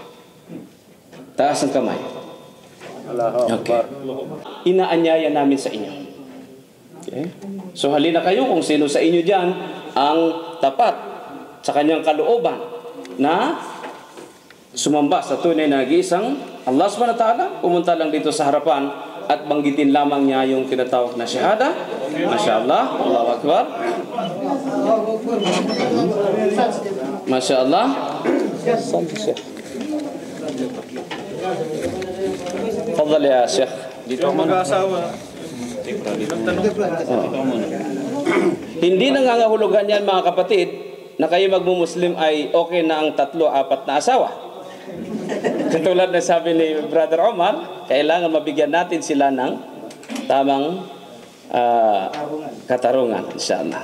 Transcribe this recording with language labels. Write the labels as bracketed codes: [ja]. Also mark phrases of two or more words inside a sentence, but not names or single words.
[tl] Taas ang kamay. Okay. Inaanyaya namin sa inyo. Okay? So halina kayo kung sino sa inyo dyan ang tapat sa kanyang kalooban na sumamba sa tunay na nag-iisang [ar] الله سبحانه وتعالى, [tl] pumunta lang dito sa harapan at banggitin lamang niya yung tinatawag na syahada. [ar] ما شاء الله، الله أكبر. ما شاء الله. تفضل يا شيخ. [tl] Dito ako mag-aasawa. Hindi nangangahulugan yan mga kapatid na kayo magmumuslim ay okay na ang 3, 4 na asawa. Katulad na sabi ni Brother Omar, kailangan mabigyan natin sila ng tamang katarungan, inshallah.